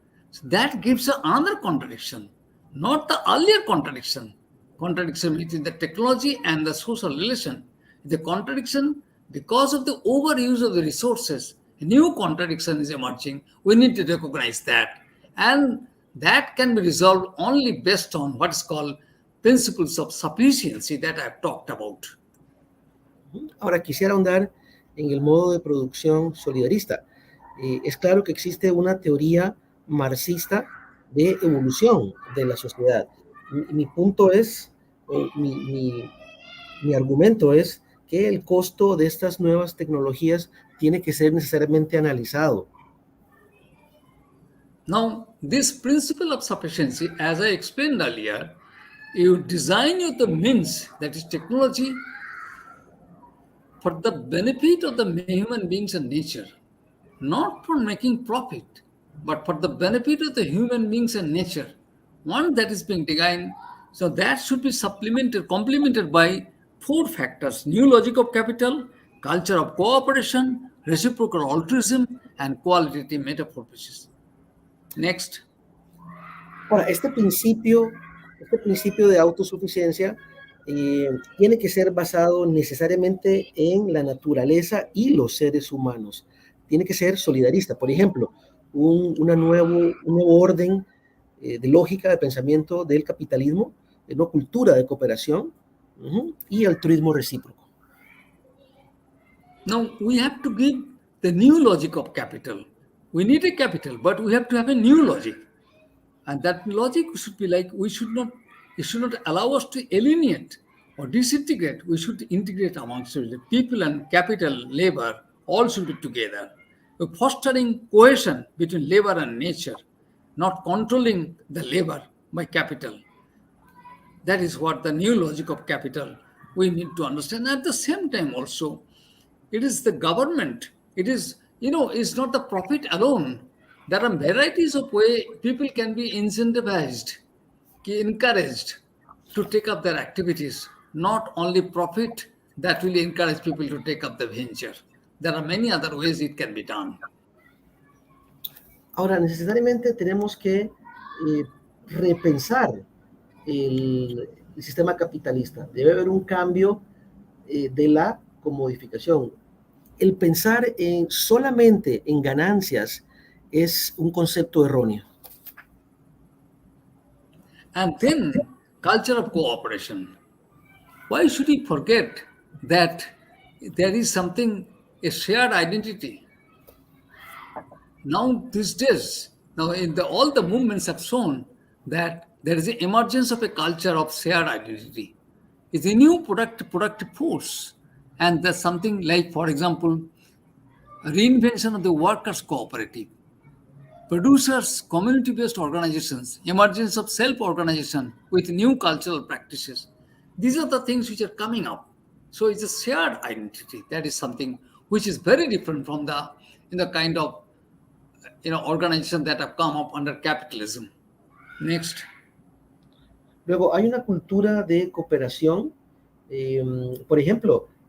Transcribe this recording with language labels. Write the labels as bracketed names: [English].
[English] So that gives another contradiction, not the earlier contradiction between the technology and the social relation. The contradiction because of the overuse of the resources, a new contradiction is emerging. We need to recognize that. And that can be resolved only based on what is called principles of sufficiency that I've talked about. [Spanish] Ahora quisiera ahondar en el modo de producción solidarista. Es claro que existe una teoría marxista de evolución de la sociedad. Mi punto es, o mi argumento es que el costo de estas nuevas tecnologías tiene que ser necesariamente analizado. [English] Now, this principle of sufficiency, as I explained earlier, you design the means, that is technology, for the benefit of the human beings and nature, not for making profit, but for the benefit of the human beings and nature. One that is being designed, so that should be complemented by 4 factors: new logic of capital, culture of cooperation, reciprocal altruism, and qualitative metaphysics. Next. [Spanish] Ahora, este principio de autosuficiencia tiene que ser basado necesariamente en la naturaleza y los seres humanos. Tiene que ser solidarista. Por ejemplo, un nuevo orden de lógica de pensamiento del capitalismo, de una cultura de cooperación y altruismo recíproco. [English] Now, we have to give the new logic of capital. We need a capital, but we have to have a new logic. And that logic should be like, it should not allow us to alienate or disintegrate. We should integrate amongst the people and capital, labor, all should be together. We're fostering cohesion between labor and nature, not controlling the labor by capital. That is what the new logic of capital we need to understand. At the same time also, it is the government. It is, it's not the profit alone. There are varieties of ways people can be incentivized, encouraged to take up their activities. Not only profit that will encourage people to take up the venture. There are many other ways it can be done. [Spanish] Ahora, necesariamente tenemos que repensar el sistema capitalista. Debe haber un cambio de la comodificación. El pensar solamente en ganancias es un concepto erróneo. [English] And then, culture of cooperation. Why should we forget that there is something, a shared identity? Now, these days, all the movements have shown that there is an emergence of a culture of shared identity. It's a new productive force. And there's something like, for example, a reinvention of the workers' cooperative, producers, community-based organizations, emergence of self-organization with new cultural practices. These are the things which are coming up. So it's a shared identity. That is something which is very different from the kind of organizations that have come up under capitalism. Next. [Spanish] Luego, hay una cultura de cooperación. Por ejemplo,